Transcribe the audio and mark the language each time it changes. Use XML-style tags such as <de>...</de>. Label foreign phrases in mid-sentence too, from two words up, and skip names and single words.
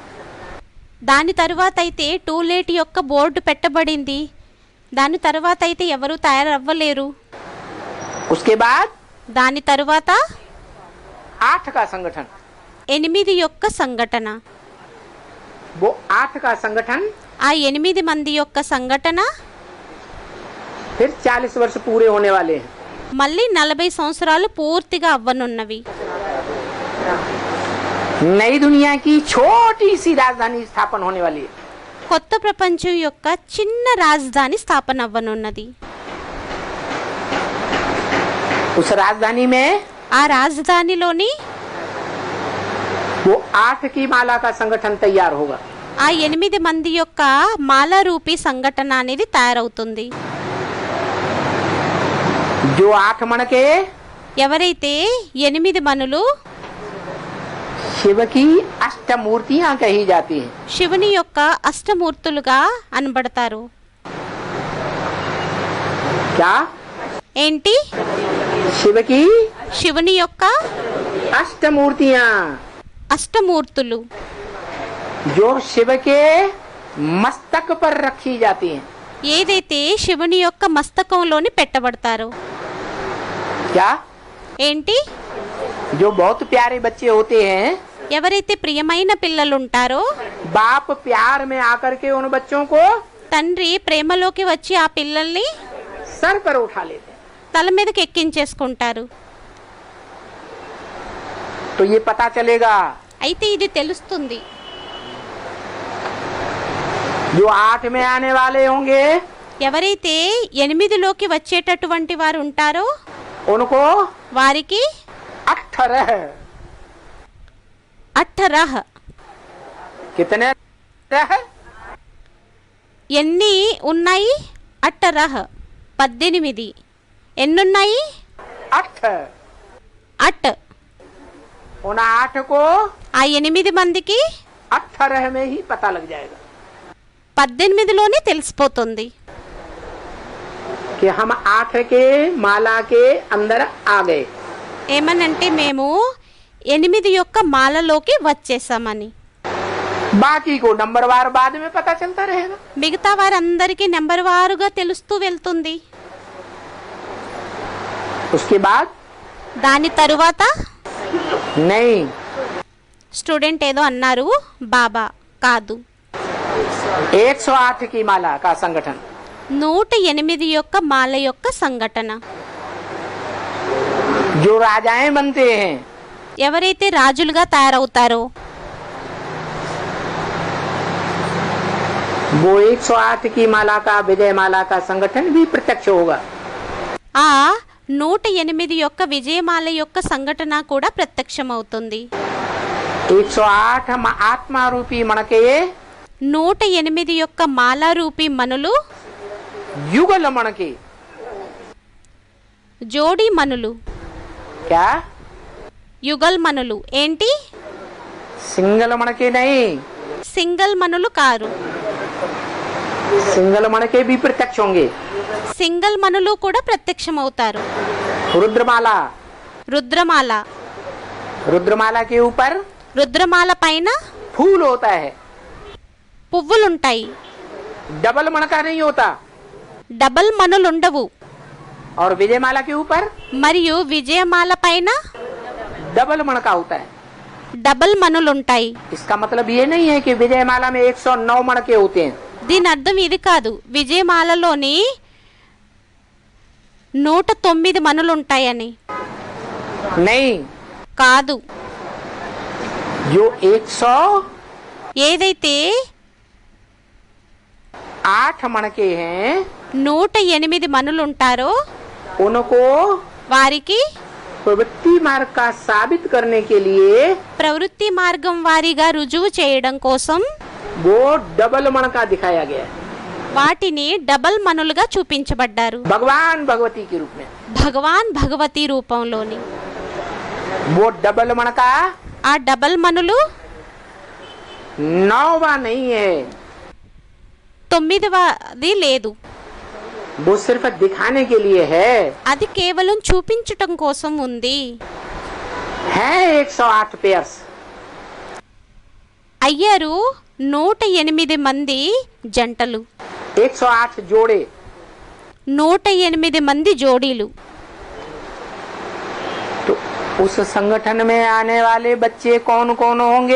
<te>దాని తరువాత అయితే</te> <en>too late</en> <te>యొక్క బోర్డు పెట్టబడింది. దాని తరువాత అయితే ఎవరు తయారవ్వలేరు.</te> <hi>उसके बाद</hi> <te>దాని తరువాత</te> <hi>8 का संगठन,</hi> <te>8 యొక్క సంఘటన.</te> <hi>वो 8 का संगठन</hi> <te>ఆ 8 మంది యొక్క సంఘటన</te> <hi>फिर 40 वर्ष पूरे होने वाले हैं।</hi> <te>మళ్ళీ 40 సంవత్సరాలు పూర్తిగా అవ్వనున్నవి.</te> <hi>नई दुनिया की छोटी सी राजधानी स्थापन होने वाली है।</hi> <te>కొత్త ప్రపంచం యొక్క చిన్న రాజధాని స్థాపన అవ్వనున్నది.</te> <hi>उस राजधानी में</hi> <te>ఆ రాజధానిలోని</te> <hi>वो 8 की माला का संगठन तैयार होगा।</hi> <te>ఆ 8 మంది యొక్క మాలారూపి సంఘటన అనేది తయారవుతుంది.</te> <hi>जो 8 मन के</hi> <te>ఎవరైతే 8 మనులు</te> <hi>शिव की अष्टमूर्तियां कही जाती हैं।</hi> <te>శివుని యొక్క అష్టమూర్తులుగా అనబడతారు.</te> <hi>क्या?</hi> <te>ఏంటి?</te> <hi>शिव की</hi> <te>శివుని యొక్క</te> <hi>अष्टमूर्तियां</hi> <te>అష్టమూర్తులు</te> <hi>जो शिव के मस्तक पर रखी जाती हैं।</hi> <te>ఏదైతే శివుని యొక్క మస్తకంలోని పెట్టబడతారో.</te> <hi>क्या?</hi> <te>ఏంటి?</te> <hi>जो बहुत प्यारे बच्चे होते हैं,</hi> <te>ఎవరైతే ప్రియమైన పిల్లలు ఉంటారో</te> <hi>बाप प्यार में आकर के उन बच्चों को</hi> <te>తండ్రి ప్రేమలోకి వచ్చి ఆ పిల్లల్ని</te> <hi>सर पर उठा लेते हैं।</hi> <te>తల మీదకి ఎక్కించేసుకుంటారు.</te> <hi>तो ये पता चलेगा</hi> <te>అయితే ఇది తెలుస్తుంది.</te> <hi>जो 8 में आने वाले होंगे</hi> <te>ఎవరైతే 8లోకి వచ్చేటటువంటి వారు ఉంటారో</te> <hi>उनको</hi> <te>వారికి</te> <hi>18 అట్టరహ कितने रह?</hi> <te>ఎన్ని ఉన్నాయి? అట్టరహ 18. ఎన్నున్నాయి?</te> <hi>8। అట్ उन 8 को</hi> <te>ఆ 8 మందికి</te> <hi>18 में ही पता लग जाएगा</hi> <te>18లోనే తెలిసిపోతుంది</te> <hi>कि हम 8 के माला के अंदर आ गए।</hi> <te>ఏమనంటే మేము 8 యొక్క మాలలోకి వచ్చేసామని.</te> <hi>बाकी को नंबरवार बाद में पता चलता रहेगा।</hi> <te>మిగతా వారందరికీ నెంబర్ వారుగా తెలుస్తూ వెళ్తుంది.</te> <hi>उसके बाद</hi> <te>దాని తరువాత</te> <hi>नहीं,</hi> <te>స్టూడెంట్ ఏదో అన్నారు. బాబా కాదు,</te> <hi>108 की माला का संगठन</hi> <te>108 యొక్క మాల యొక్క సంఘటన.</te> <hi>जो राजाएं बनते हैं,</hi> <te>ఎవరైతే రాజులుగా తయారవుతారో</te> <hi>वो 108 की माला का विजय माला का संगठन भी प्रत्यक्ष होगा।</hi> <te>ఆ 108 యొక్క విజయమాల యొక్క సంఘటన కూడా ప్రత్యక్షమవుతుంది.</te> <hi>108 आत्मा रूपी मन के</hi> <te>108 యొక్క మాలారూపి మనులు</te> <hi>युगल मन के</hi> <te>జోడి మనులు.</te> <hi>क्या?</hi> <te>యుగల్ మనులు ఏంటి?</te> <hi>सिंगल मन के नहीं,</hi> <te>సింగల్ మనులు కారు.</te> <hi>सिंगल मन के भी प्रत्यक्ष होंगे।</hi> <te>సింగల్ మనులు కూడా ప్రత్యక్షమవుతారు.</te> <hi>रुद्रमाला,</hi> <te>రుద్రమాల,</te> <hi>रुद्रमाला के ऊपर</hi> <te>రుద్రమాల పైన</te> <hi>फूल होता है,</hi> <te>పువ్వులుంటాయి.</te> <hi>डबल मन का नहीं होता।</hi> <te>డబల్ మనులుండవు.</te> <hi>और विजयमाला के ऊपर</hi> <te>మరియు విజయమాల పైన</te> <hi>डबल मन का होता है।</hi> <te>డబల్ మనులుంటాయి.</te> <hi>इसका मतलब ये नहीं है कि विजयमाला में 109 मन के होते हैं।</hi> <te>దీని అర్థం ఇది కాదు, విజయమాలలోని 109 మనులుంటాయని.</te> <hi>नहीं,</hi> <te>కాదు.</te> <hi>जो 108</hi> <te>ఏదైతే</te> <hi>8 मणके हैं</hi> <te>108 మనులుంటారో</te> <hi>उनको</hi> <te>వారికి</te> <hi>प्रवृत्ति मार्ग का साबित करने के लिए</hi> <te>ప్రవృత్తి మార్గం వారిగా రుజువు చేయడం కోసం</te> <hi>वो डबल मणका दिखाया गया है</hi> <te>వాటిని డబల్ మనులుగా చూపించబడ్డారు</te> <hi>भगवान भगवती के रूप में।</hi> <te>భగవాన్ భగవతి రూపంలోని</te> <hi>वो डबल मणका</hi> <te>ఆ డబల్ మనులు</te> <hi>9वां नहीं है,</hi> <te>9వది లేదు,</te> <hi>वो सिर्फ दिखाने के लिए है।</hi> <te>అది కేవలం చూపించటం కోసం ఉంది.</te> <hi>है 108 पेयर्स,</hi> <te>అయ్యారు 108 మంది జంటలు,</te> <hi>108 जोड़े,</hi> <te>108 మంది జోడీలు.</te> <hi>तो उस संगठन में आने वाले बच्चे कौन कौन होंगे?</hi>